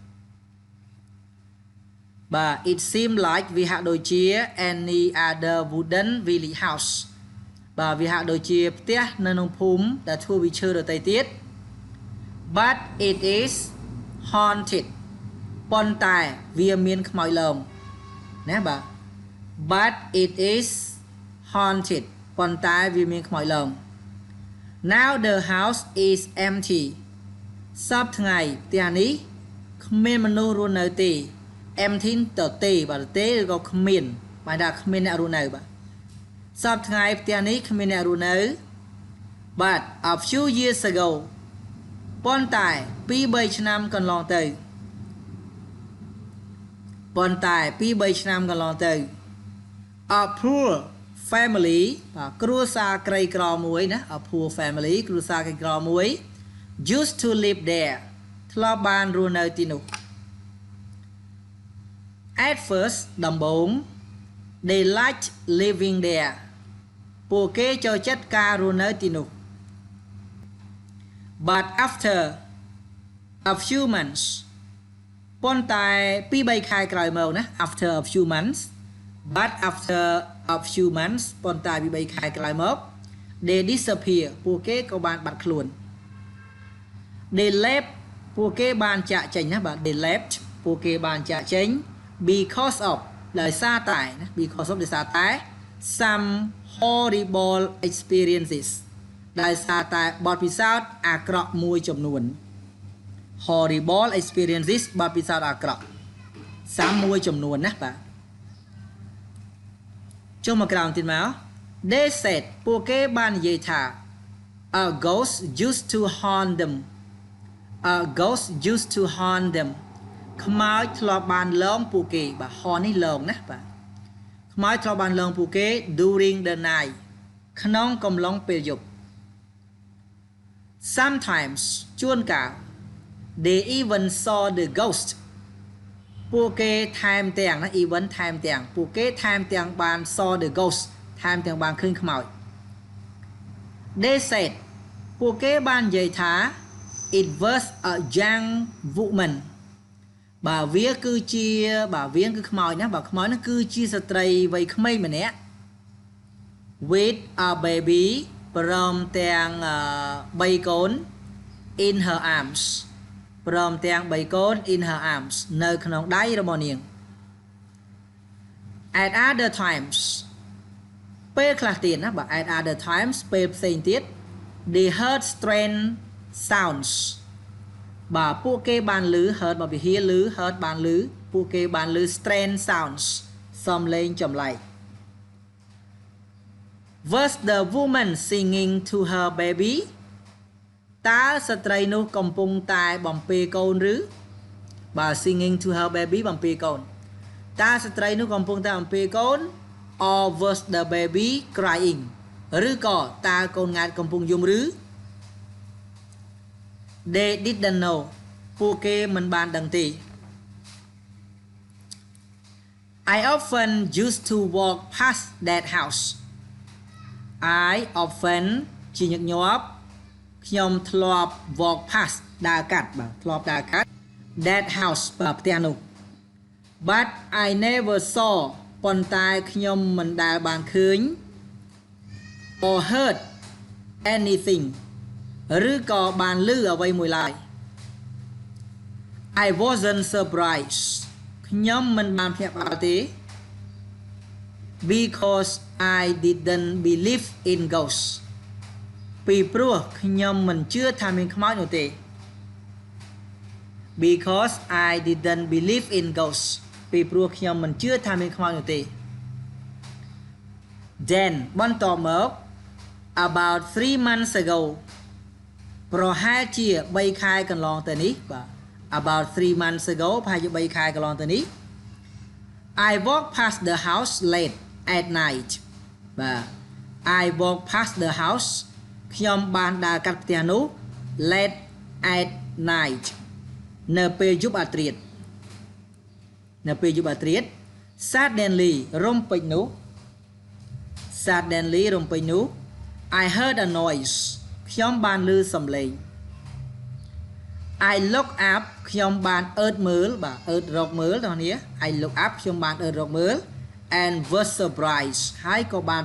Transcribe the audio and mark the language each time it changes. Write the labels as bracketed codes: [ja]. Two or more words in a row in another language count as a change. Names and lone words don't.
[km] បាទ [en] it seemed like [km] វាហាក់ដូចជា [en] any other wooden village house [km] បាទវាហាក់ដូចជាផ្ទះនៅក្នុងភូមិដែលធ្វើពីឈើដ ទៃទៀត [en] but it is haunted [km] ប៉ុន្តែវាមានខ្មោចលងណាបាទ [en] but it is haunted [km] ប៉ុន្តែវាមានខ្មោចលង [en] now the house is empty [km] សពថ្ងៃផ្ទះនេះគ្មានមនុស្សរស់នៅទេ empty ទៅទេបាទទេឬក៏គ្មានបានថាគ្មានអ្នករស់នៅបាទសពថ្ងៃផ្ទះនេះគ្មានអ្នករស់នៅ [en] but a few years ago [km] ប៉ុន្តែ 2-3 ឆ្នាំកន្លងទៅ ប៉ុន្តែ 2-3 ឆ្នាំកន្លងទៅ [en] a poor family [km] បាទគ្រួសារក្រីក្រមួយណា [en] a poor family [km] គ្រួសារក្រីក្រមួយ [en] used to live there [km] ធ្លាប់បានរស់នៅទីនោះ [en] at first ដំបូង they liked living there [km] ពួកគេចូលចិត្តការរស់នៅទីនោះ [en] but after a few months [km] ប៉ុន្តែ 2-3 ខែ ក្រោយមកណា [en] after a few months but after a few months [km] ប៉ុន្តែ 2-3 ខែក្រោយមក [en] they disappear [km] ពួកគេក៏បានបាត់ខ្លួន [en] they left [km] ពួកគេបានចាកចេញណាបាទ [en] they left [km] ពួកគេបានចាកចេញ [en] because of [km] ដោយសារតែណា [en] because of [km] ដោយសារតែ [en] some horrible experiences [km] ដោយសារតែបទពិសោធន៍អាក្រក់មួយចំនួន [en] horrible experiences [km] បទពិសោធន៍អាក្រក់ some មួយចំនួនណាបាទ ចុះមកក្រោមទៀតមក [en] they said [km] ពួកគេបាននិយាយថា [en] a ghost used to haunt them a ghost used to haunt them [km] ខ្មោចធ្លាប់បានលងពួកគេបាទ haunt នេះលងណាបាទខ្មោចធ្លាប់បានលងពួកគេ [en] during the night [km] ក្នុងកំឡុងពេលយប់ [en] sometimes ជួនកាល they even saw the ghost [km] ពួកគេថែមទាំងណា [en] even [km] ថែមទាំងពួកគេ ថែមទាំងបាន [en] saw the ghost [km] ថែមទាំងបានឃើញខ្មោច [en] they said [km] ពួកគេបាននិយាយថា [en] it was a young woman [km] បាទវាគឺជាបាទវាគឺខ្មោចណាបាទខ្មោចនោះគឺជាស្ត្រីវ័យក្មេងម្នាក់ [en] with a baby [km] ព្រមទាំង3កូន [en] in her arms [km] ព្រមទាំង3កូន [en] in her arms [km] នៅក្នុងដៃរបស់នាង [en] at other times [km] ពេលខ្លះទៀតណាបាទ [en] at other times [km] ពេលផ្សេងទៀត [en] they heard strange sounds [km] បាទពួកគេបានឮ heard មកពី hear ឮ heard បានឮពួកគេបានឮ [en] strange sounds [km] សំឡេងចម្លែក [en] was the woman singing to her baby [km] តើស្ត្រីនោះកំពុងតែបំពេកូនឬបាទ [en] singing to her baby [km] បំពេកូនតើស្ត្រីនោះកំពុងតែបំពេកូន [en] or was the baby crying [km] ឬក៏តើកូនង៉ែតកំពុងយំឬ [en] they didn't know [km] ពួកគេមិនបានដឹងទេ [en] I often used to walk past that house I often [km] ជាញឹកញាប់ខ្ញុំធ្លាប់ [en] walk past [km] ដើរកាត់បាទធ្លាប់ដើរកាត់ [en] that house [km] បាទផ្ទះនោះ [en] but I never saw [km] ប៉ុន្តែខ្ញុំមិនដែលបានឃើញ [en] or heard anything [km] ឬក៏បានឮអ្វីមួយឡើយ [en] I wasn't surprised [km] ខ្ញុំមិនបានភ្ញាក់ផ្អើលទេ [en] because I didn't believe in ghosts [km] ពីព្រោះខ្ញុំមិនជឿថាមានខ្មោចនោះទេ [en] because I didn't believe in ghosts [km] ពីព្រោះខ្ញុំមិនជឿថាមានខ្មោចនោះទេ then បន្ទាប់មក [en] about 3 months ago [km] ប្រហែលជា3ខែកន្លងទៅនេះបាទ about [en] 3 months ago [km] ប្រហែលជា3ខែកន្លងទៅនេះ [en] I walk past the house late at night [km] បាទ [en] I walk past the house [km] ខ្ញុំបានដើរកាត់ផ្ទះនោះ [en] late at night [km] នៅពេលយប់អាធ្រាត្រ នៅពេលយប់អាធ្រាត្រ suddenly រំពេចនោះ suddenly រំពេចនោះ [en] I heard a noise [km] ខ្ញុំបានឮសំឡេង [en] I look up [km] ខ្ញុំបានអើតមើលបាទអើតរកមើលបងប្អូន [en] I look up [km] ខ្ញុំបានអើតរកមើល [en] and was surprised [km] ហើយក៏បាន